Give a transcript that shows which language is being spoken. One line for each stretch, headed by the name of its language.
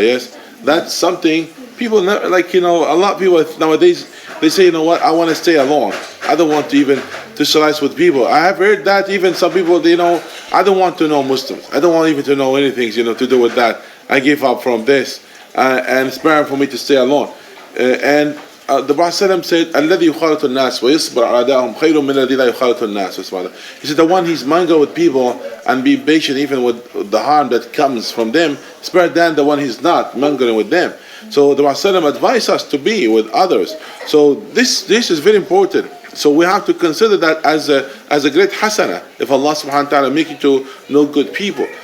English: Yes, that's something people never, a lot of people nowadays they say, what, I want to stay alone. I don't want to even socialize with people. I have heard that even some people, I don't want to know Muslims. I don't want even to know anything, to do with that. I give up from this. And it's better for me to stay alone. And the Prophet said,
Arabic: الَّذِي يُخَالِطُ النَّاسِ وَيَصْبِرْ عَلَىٰ خَيْرٌ مِنَ الَّذِي لَا يُخَالِطُ النَّاسِ.
English: He said, the one he's mingle with people and be patient even with the harm that comes from them, it's better than the one he's not mingling with them. So the Prophet advised us to be with others. So this is very important. So we have to consider that as a great hasana if Allah subhanahu wa ta'ala make you to know good people.